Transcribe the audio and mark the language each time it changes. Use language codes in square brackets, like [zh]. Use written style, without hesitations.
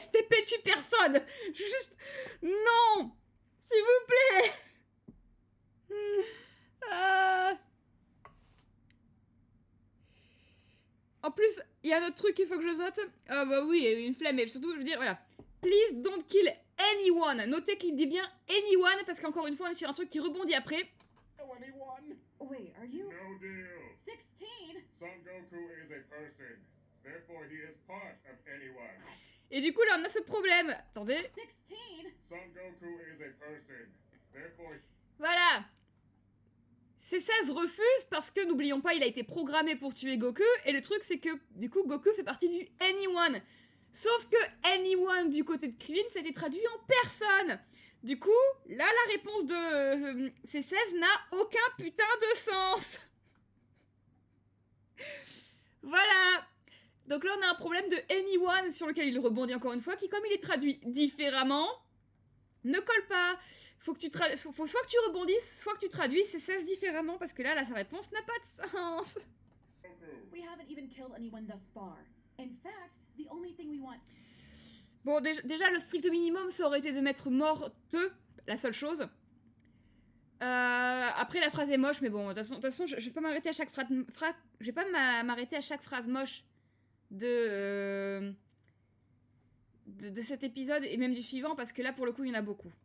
[fr] STP tue personne. Juste non, s'il vous plaît. En plus, il y a un autre truc qu'il faut que je note. Ah bah oui, une flemme, mais surtout, je veux dire, voilà. [en] Please don't kill anyone. [fr] Notez qu'il dit bien anyone, parce qu'encore une fois, on est sur un truc qui rebondit après. [en] Oh, anyone? Wait, are you No deal. 16? Son Goku is a person. Therefore, he is part of anyone. [fr] Et du coup, là, on a ce problème. Attendez. [en] 16? Son Goku is a person. Therefore, [fr] Voilà. C16 refuse parce que, n'oublions pas, il a été programmé pour tuer Goku. Et le truc, c'est que, du coup, Goku fait partie du anyone. Sauf que anyone, du côté de Krillin, c'était traduit en personne. Du coup, là, la réponse de C16 n'a aucun putain de sens. Voilà. Donc là, on a un problème de anyone sur lequel il rebondit encore une fois, qui, comme il est traduit différemment, ne colle pas. Faut soit que tu rebondisses, soit que tu traduises C16 différemment, parce que là, sa réponse n'a pas de sens. [en] Goku. We haven't even killed anyone thus far. In fact, the only thing we want. [fr] Bon, déjà, le strict minimum, ça aurait été de mettre morte, la seule chose. Après, la phrase est moche, mais bon, de toute façon, je vais pas m'arrêter à chaque phrase... Je vais pas m'arrêter à chaque phrase moche de cet épisode, et même du suivant, parce que là, pour le coup, il y en a beaucoup.